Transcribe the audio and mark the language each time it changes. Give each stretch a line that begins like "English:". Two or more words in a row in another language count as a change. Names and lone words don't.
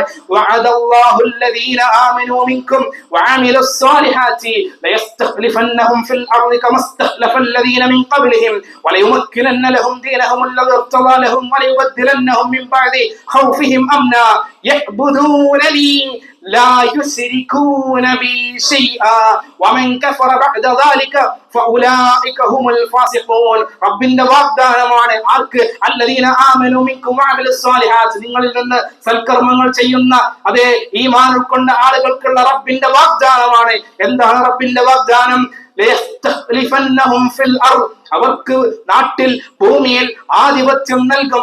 Arabic: وعد الله الذين آمنوا منكم وعملوا الصالحات ليستخلفنهم في الأرض كما استخلف الذين من قبلهم وليمكنن لهم دينهم الذي ارتضى لهم وليبدلنهم من بعد خوفهم أمنا يعبدونني لا يشركون بي شيئا ومن كفر بعد ذلك فاولئك هم الفاسقون.
Malayalam: റബ്ബിന്റെ വാഗ്ദാനമാണ് ആർക്ക്?
Arabic: الذين آمنوا منكم وعملوا الصالحات,
Malayalam: നിങ്ങളിൽ നിന്ന് സൽക്കർമ്മങ്ങൾ ചെയ്യുന്ന അതേ ഈമാൻ ഉൾക്കൊണ്ട ആളുകൾക്കുള്ള റബ്ബിന്റെ വാഗ്ദാനമാണ്. എന്താണ് റബ്ബിന്റെ വാഗ്ദാനം?
Arabic: ليستخلفنهم في الأرض,
Malayalam: അവർക്ക് നാട്ടിൽ ഭൂമിയിൽ ആധിപത്യം നൽകും.